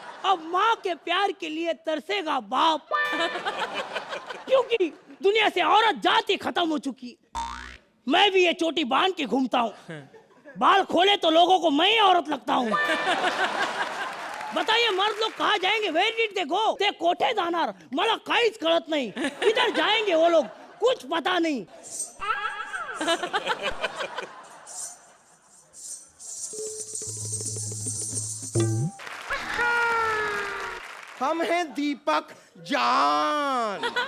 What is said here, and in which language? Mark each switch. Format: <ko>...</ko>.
<hi>अब माँ के प्यार के लिए तरसेगा बाप, क्योंकि दुनिया से औरत जाति खत्म हो चुकी। मैं भी ये चोटी बांध के घूमता हूँ, बाल खोले तो लोगों को मैं ही औरत लगता हूँ। बताइए मर्द लोग कहाँ जाएंगे?</hi> <en>Where did they go?</en> <mr>ते कोठे जाणार, मला काहीच कळत नहीं।</mr> <hi>किधर जाएंगे वो लोग, कुछ पता नहीं। हम हैं दीपक जान।</hi>